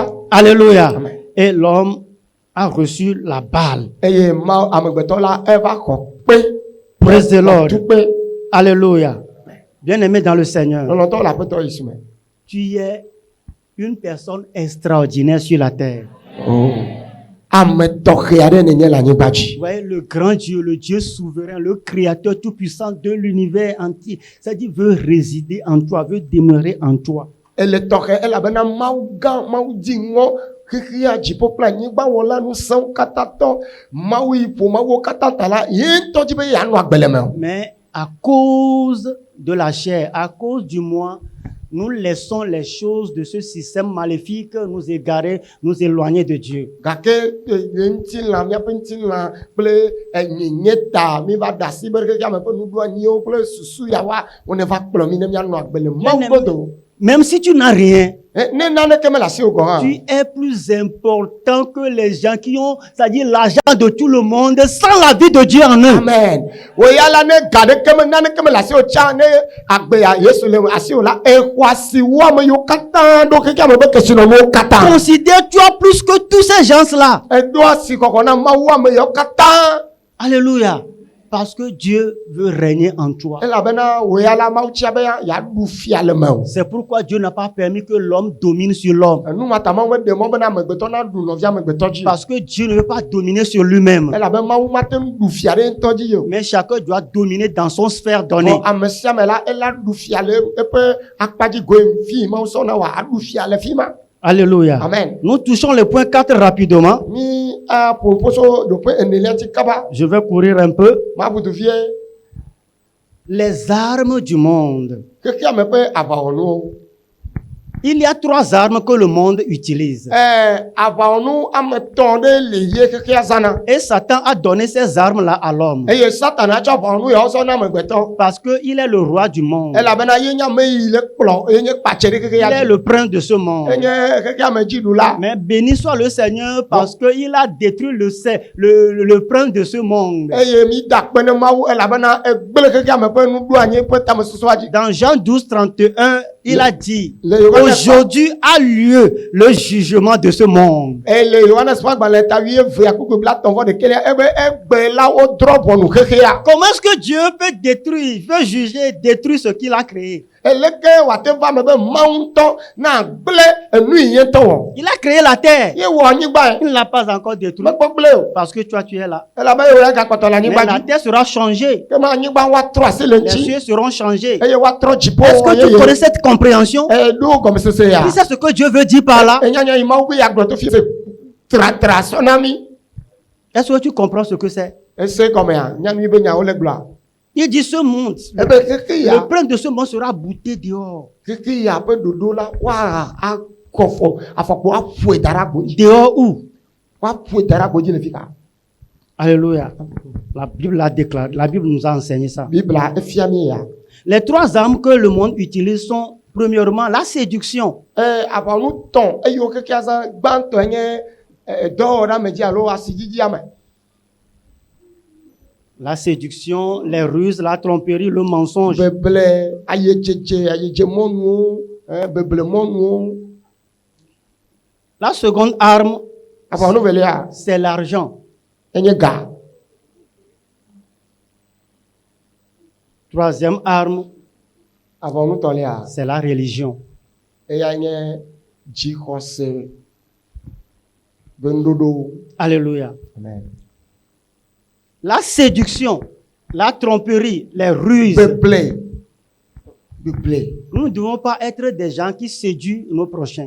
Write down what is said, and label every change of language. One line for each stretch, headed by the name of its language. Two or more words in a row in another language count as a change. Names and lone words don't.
French: Alléluia. Amen. Et l'homme a reçu la balle.
Ewe: Eye ma amegbeto la eva ko pe.
English: Praise the Lord. Tu pe.
French: Alléluia. Bien-aimé dans le Seigneur, Lọ́lọ́tọ́ la pẹ́tọ́ yìí sùnmẹ́. tu es une personne extraordinaire sur la terre.
Ewe: Ametɔxɛ aɖe nenye le anyigba
French: Vous
Ewe: dzi.
French: voyez, le grand Dieu, le Dieu souverain, le créateur tout-puissant de l'univers entier, c'est-à-dire veut résider en toi, veut demeurer en toi.
Ewe: Ele tɔxɛ elabena Mawu gã, Mawu di ŋɔ xexea dziƒo kple anyigba wɔla ŋusẽwo katã tɔ. Mawu yi ƒo Mawuwo katã ta la, ye ŋutɔ dzi be yeanɔ agbe le me o.
French: Mais à cause de la chair, à cause du moi, nous laissons les choses de ce système maléfique nous égarer, nous éloigner de Dieu.
Ewe: Gake ye ŋutilã, míaƒe ŋutilã kple enyenye ta mi va da asi be xexea me ƒe nuɖoanyiwo kple susu yawoa wone va kplɔ mi ne míanɔ agbe le Mawu godo.
French: Même si tu n'as rien,
Ewe: Ne naneke mele asiwò gɔ hã.
French: tu es plus important que les gens qui ont, c'est-à-dire l'argent de tout le monde, sans la vie de Dieu en eux. Amen.
Ewe: Oya la ne ga ɖeke me naneke me le asiwò tsa ne agbe ya Yesu le asiwò la exɔ asiwo ame yiwo katã ɖo xexea me be kesinɔnuwo katã.
French: Considère-toi plus que tous ces gens-là.
Ewe: Eɖo asi xɔxɔ na Mawu ame yiwo katã.
French: Alléluia. Parce que Dieu veut régner en toi.
Ewe: Elabena oya la Mawu tsia be yeaɖu fia le me o.
French: C'est pourquoi Dieu n'a pas permis que l'homme domine sur l'homme.
Ewe: Enu mata Mawu be ɖe mɔ bena amegbetɔ naɖu nɔvia amegbetɔ dzi.
French: Parce que Dieu ne veut pas dominer sur lui-même.
Ewe: Elabena Mawu mate ŋu ɖu fia ɖe ŋutɔ dzi o.
French: Mais chacun doit dominer dans son sphère donnée.
Ewe: Vɔ ame sia ame la ela ɖu fia le eƒe akpadzi goe fi Mawu sɔ na wa aɖu fia le fi ma.
French: Alléluia. Amen. Nous touchons le point 4 rapidement.
Ewe: Mi aƒoƒoso ɖoƒe enelia dzi kaba.
French: Je vais courir un peu.
Ewe: Mabudu vie
French: Les armes du monde.
Ewe: xexea me ƒe aʋawɔnuwo.
French: Il y a 3 armes que le monde utilise.
Ewe: Aʋawɔnu ame etɔ̃ ɖe le ye xexea zãna.
French: Et Satan a donné ces armes-là à l'homme.
Ewe: Eye Satana tsɔ aʋawɔnu yawo zɔ na amegbetɔ.
French: Parce qu'il est le roi du monde.
Ewe: Elabena ye nye ame yi le kplɔ, ye nye kpatse ɖe
French: Il
Ewe: xexea
French: est
Ewe: dzi.
French: le prince de ce monde.
Ewe: Enye xexea me dziɖula.
French: Mais béni soit le Seigneur parce qu'il a détruit le prince de ce monde.
Ewe: Eye mi da akpe ne Mawu elabena egble xexea me ƒe nuɖoanyi ƒe tamesusua dzi.
French: Dans Jean 12, 31, il a dit,
Ewe: Le Yohanes
French: aujourd'hui a lieu le jugement de ce monde.
Ewe: le Yohanes ƒe agbalẽ ta 8:29 ebe egbe la wodrɔ ʋɔnu xexea.
French: Comment est-ce que Dieu peut détruire, peut juger, détruire ce qu'il a créé?
Ewe: Eleke wate va me be Mawu ŋutɔ na gble enu yi ye ŋutɔ wɔ.
French: Il a créé la terre.
Ewe: Ye wɔ anyigba
French: Il
Ewe: ye.
French: ne l'a pas encore détruit
Ewe: Mekpɔ gble o.
French: parce que toi tu es là.
Ewe: Elabe ye wòle gakpɔtɔ le
French: Mais
Ewe: anyigba la dzi.
French: terre sera changée.
Ewe: Ke ma anyigba woatrɔ asi le
French: Les
Ewe: ŋuti.
French: cieux seront changés.
Ewe: Eye woatrɔ dziƒo
French: Est-ce que tu
Ewe: yeye.
French: connais cette compréhension?
Ewe: Ɖo gɔmesese ya.
French: Tu sais ce que Dieu veut dire par là?
Ewe: Enyanya yi Mawu be yeagblɔ to fi se tratra sɔ na mi.
French: Est-ce que tu comprends ce que c'est?
Ewe: Ese gɔmea nyanu yi be nyawo le gblɔa.
French: Il dit ce monde,
Ewe: Ebe xexe ya.
French: le prince de ce monde sera bouté dehors.
Ewe: Xexe ya ƒe ɖoɖo la woakɔ afɔkpo aƒoe da ɖe agbo dzi.
French: Dehors où?
Ewe: Woaƒoe da ɖe agbo dzi le fi ka.
French: Alléluia. La Bible l'a déclaré. La Bible nous a enseigné ça.
Ewe: Bibla efia mi ya.
French: Les 3 armes que le monde utilise sont premièrement la séduction.
Ewe: Aʋawɔnu tɔ̃ eyiwo xexea zã gbãtɔe nye dɔwɔɖa me dzi alo asidzidzi me.
French: La séduction, les ruses, la tromperie, le mensonge.
Ewe: Beble ayedzedze mɔnuwo, beble mɔnuwo.
French: La seconde arme,
Ewe: Aʋawɔnu velia
French: c'est l'argent.
Ewe: enye ga.
French: Troisième arme,
Ewe: Aʋawɔnu tɔ̃lia
French: c'est la religion.
Ewe: eya nye dzixɔse be nuɖoɖo.
French: Alléluia. Amen. La séduction, la tromperie, les ruses.
Ewe: Beble.
French: Nous ne devons pas être des gens qui séduisent nos prochains.